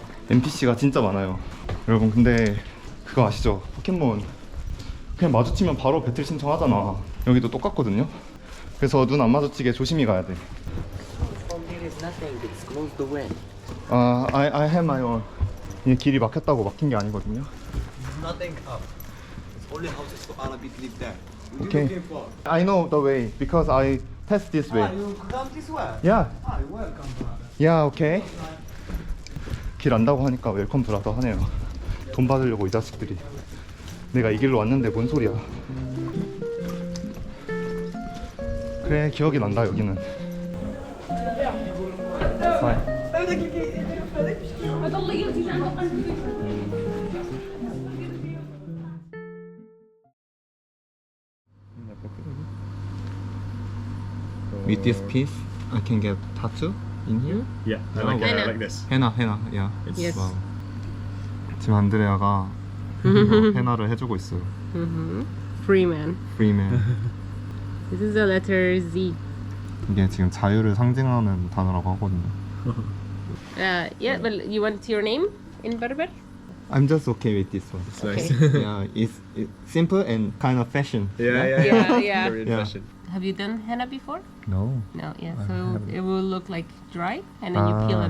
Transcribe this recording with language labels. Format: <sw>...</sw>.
<ko>NPC가 진짜 많아요. 여러분, 근데 그거 아시죠? 포켓몬 그냥 마주치면 바로 배틀 신청하잖아. 여기도 똑같거든요. 그래서 눈 안 마주치게 조심히 가야 돼.</ko> <en>I have my own.</en> <ko>이 길이 막혔다고 막힌 게 아니거든요.</ko> <en>Nothing up. It's only houses for Arabic live there. What Okay. you looking for? I know the way because I passed this way. You come this way. Yeah. You're welcome, brother. Yeah, okay.</en> <ko>길 안다고 하니까</ko> <en>웰컴 브라더</en> <ko>하네요. 돈 받으려고 이 자식들이. 내가 이 길로 왔는데 뭔 소리야. 그래, 기억이 난다 여기는.</ko> <en>Fine. With this piece, I can get tattoo in here. Yeah, I like, like this. 헤나, yeah. Yes.</en> <ko>와우. 지금 안드레아가 이거 헤나를 해주고 있어요.</ko> <en>Freeman. Freeman. This is the letter Z.</en> <ko>이게 지금 자유를 상징하는 단어라고 하거든요.</ko> <en>Yeah, but you want your name in Berber? I'm just okay with this one. It's nice. Yeah, it's simple and kind of fashion. Yeah, yeah. Very Yeah. fashion. Have you done henna before? No, No, yeah. I So haven't. it will look like dry, and then you peel it</en>